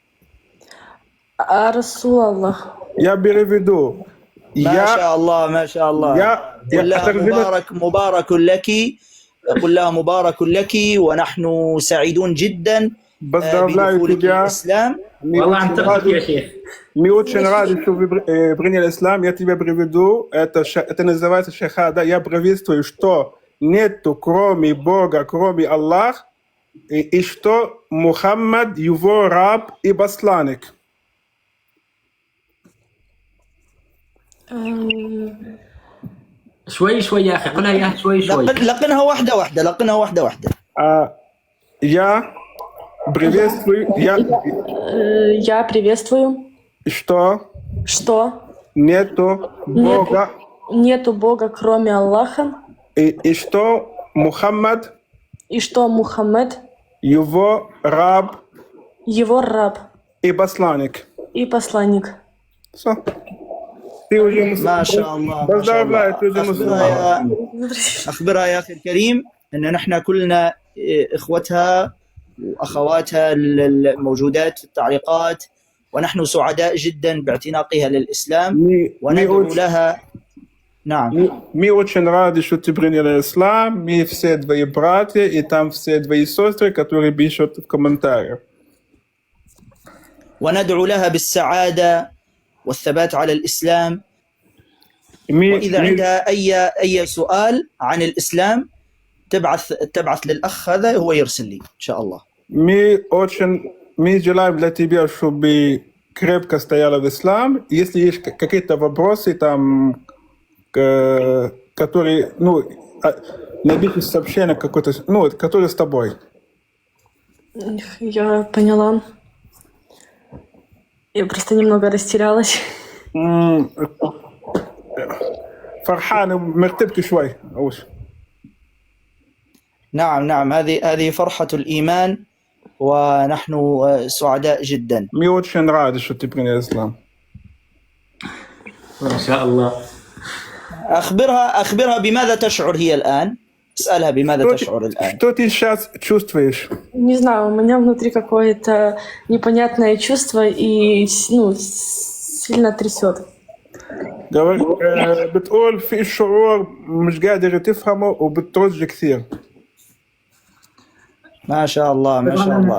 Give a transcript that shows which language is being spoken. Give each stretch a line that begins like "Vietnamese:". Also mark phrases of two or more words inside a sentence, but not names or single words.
Arabic: رسول الله. يا بريفيدو ما شاء الله ما شاء الله. قل لها مبارك لك، قل لها مبارك لك، ونحن سعيدون جدا بدخولك الإسلام. والله عم تغلط يا شيخ.
Russian: Mi очень рад, что вы приняли ислам. Я тебе приведу. Это называется шахада. Я приветствую, что нету кроме Бога, кроме Аллаха, и что Мухаммад его раб и посланник. شوي شوي يا أخي، قلها يا شوي شوي. لقنها واحدة واحدة، لقنها واحدة واحدة. Я приветствую, Я приветствую, что нету Бога, нету Бога, кроме Аллаха, и что Мухаммад его раб и посланник. Все. Ты уже
Arabic: ما شاء الله.
Russian: поздравляю, ты уже мусульман.
Arabic: أخبرها يا أخي الكريم أن نحن كلنا إخوتها وأخواتها الموجودات في التعليقات، ونحن سعداء جدا باعتناقها للإسلام وندعو لها. نعم.
Russian: Мы очень рады, что ты приняла ислам. Мы все твои братья, и там все твои сестры, которые пишут в комментариях.
Arabic: وندعو لها بالسعادة والثبات على الإسلام. وإذا عندها أي سؤال عن الإسلام تبعث للأخ هذا، هو يرسل لي إن شاء الله.
Russian: Мы желаем для тебя, чтобы крепко стояла в ислам. Если есть какие-то вопросы, там, которые, напиши сообщение какое-то, которое с тобой. Я поняла. Я просто немного растерялась.
Arabic: فرحان مرتبك شوي أوش. نعم هذه فرحة الإيمان، ونحن سعداء جدا.
Russian: Мы очень рады, что ты принял ислам.
Arabic: ما شاء الله. أخبرها بماذا تشعر هي الآن. اسألها بماذا تشعر الآن.
Russian: Что ты сейчас чувствуешь? Не знаю, у меня внутри какое-то непонятное чувство и сильно трясет.
Arabic: بتقول في شعور مش قادر تفهمه وبترج كثير. ما شاء الله ما شاء الله.